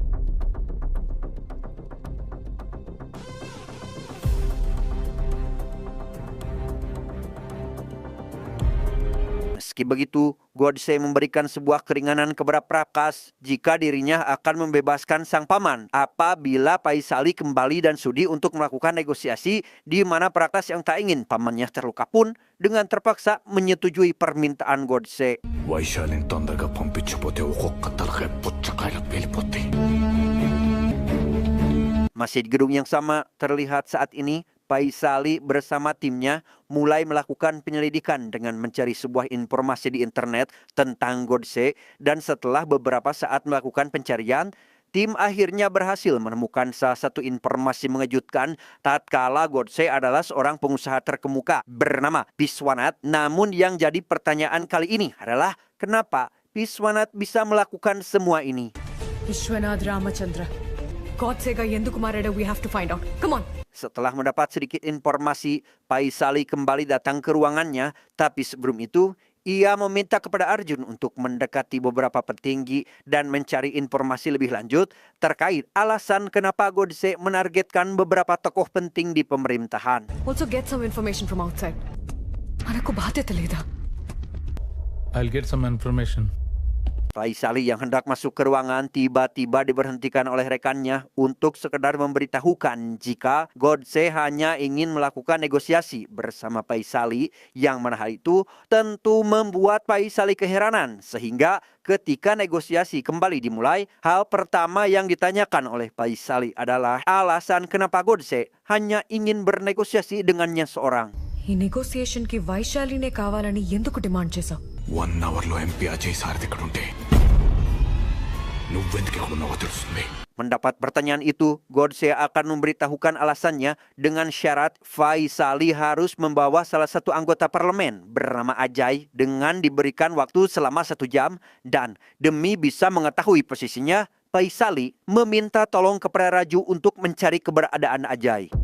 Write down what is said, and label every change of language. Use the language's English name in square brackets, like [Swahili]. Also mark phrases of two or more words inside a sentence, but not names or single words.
[Indonesian] Meski begitu, Godse memberikan sebuah keringanan kepada Prakas jika dirinya akan membebaskan sang paman apabila Faisali kembali dan sudi untuk melakukan negosiasi, di mana Prakas yang tak ingin pamannya terluka pun dengan terpaksa menyetujui permintaan Godse. [Telugu] వైశాలిని తొందరగా పంపించకపోతే ఒక్కొక్క తలకాయ పుచ్చకాయలకు వెళ్ళిపోతాయి. [Indonesian] Masih di gedung yang sama, terlihat saat ini Faisali bersama timnya mulai melakukan penyelidikan dengan mencari sebuah informasi di internet tentang Godse, dan setelah beberapa saat melakukan pencarian, tim akhirnya berhasil menemukan salah satu informasi mengejutkan tatkala Godse adalah seorang pengusaha terkemuka bernama Viswanath. Namun yang jadi pertanyaan kali ini adalah kenapa Viswanath bisa melakukan semua ini? Vishwanath Ramachandra. [Telugu] గోడ్సేగా ఎందుకు మారాడో [English] we have to find out. Come on. [Indonesian] Setelah mendapat sedikit informasi, Faisali kembali datang ke ruangannya. Tapi sebelum itu, ia meminta kepada Arjun untuk mendekati beberapa petinggi dan mencari informasi lebih lanjut terkait alasan kenapa Godse menargetkan beberapa tokoh penting di pemerintahan. [English] Also get some information from outside. [Telugu] మనకు బాధ్యత లేదా? [English] I'll get some information. [Indonesian] Faisali yang hendak masuk ke ruangan tiba-tiba diberhentikan oleh rekannya untuk sekedar memberitahukan jika Godse hanya ingin melakukan negosiasi bersama Faisali, yang mana hal itu tentu membuat Faisali keheranan sehingga ketika negosiasi kembali dimulai, hal pertama yang ditanyakan oleh Faisali adalah alasan kenapa Godse hanya ingin bernegosiasi dengannya seorang. [Telugu] ఈ నెగోసియేషన్ కి వైశాలినే కావాలని ఎందుకు డిమాండ్ చేశావు? 1 అవర్లో ఎంపీ అజయ్ సారథి ఇక్కడ ఉంటే నువ్వెందుకు ఇక్కడ ఉన్నావో తెలుస్తుంది. [Indonesian] Mendapat pertanyaan itu, Godse akan memberitahukan alasannya dengan syarat Faisali harus membawa salah satu anggota parlemen bernama Ajay dengan diberikan waktu selama 1 jam, dan demi bisa mengetahui posisinya, Faisali meminta tolong kepada Raju untuk mencari keberadaan Ajay.